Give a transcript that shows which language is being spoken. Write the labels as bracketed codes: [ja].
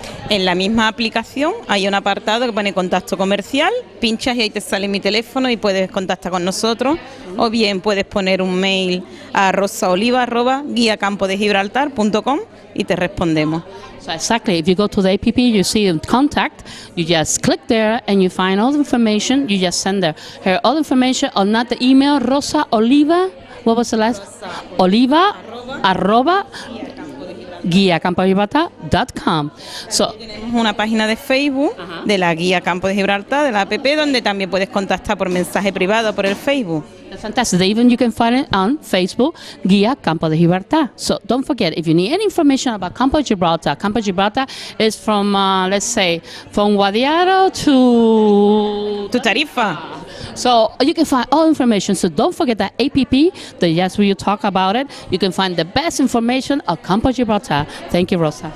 [es] En la misma aplicación hay un apartado que pone contacto comercial, pinchas y ahí te sale mi teléfono y puedes contactar con nosotros, o bien puedes poner un mail a rosaoliva@guiacampodegibraltar.com y te respondemos. [en] So exactly, if you go to the app, you see contact, you just click there and you find all the information, you just send her all the information on not the email, Rosa Oliva, what was the last? [es] Oliva, arroba, guiacampodegibraltar.com. So, Tenemos una página de Facebook de la Guía Campo de Gibraltar, de la app, donde también puedes contactar por mensaje privado por el Facebook. [en] that's fantastic. Even you can find it on Facebook, Guía Campo de Gibraltar. So don't forget, if you need any information about Campo de Gibraltar is from, let's say, from Guadiaro to [es] Tu Tarifa. [en] So you can find all information. So don't forget that APP, the yes, we talk about it. You can find the best information of Campo de Gibraltar. Thank you, Rosa.